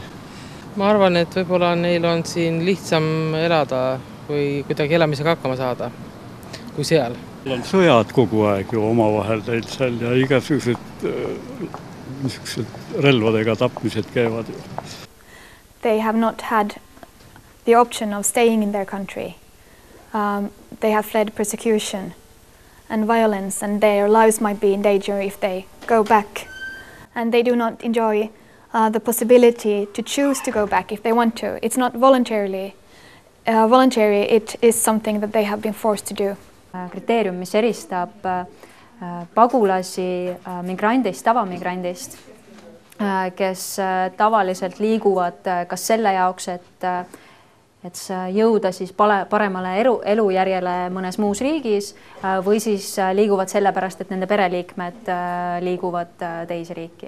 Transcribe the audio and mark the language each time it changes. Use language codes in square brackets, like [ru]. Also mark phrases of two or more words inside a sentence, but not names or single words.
[et] Ma arvan, et võib-olla neil on siin lihtsam elada või kuidagi elamisega hakkama saada kui seal. On sõjad kogu aeg ju omavahel teil seal ja igasugused relvadega tapmised käivad ju. [en] They have not had the option of staying in their country. They have fled persecution and violence, and their lives might be in danger if they go back. And they do not enjoy the possibility to choose to go back if they want to. It's not voluntary, it is something that they have been forced to do. [et] Kriteerium, mis eristab pagulasi migrandist, tavamigrandist, kes tavaliselt liiguvad kas selle jaoks, et jõuda siis paremale elujärjele mõnes muus riigis või siis liiguvad selle pärast, et nende pereliikmed liiguvad teise riiki.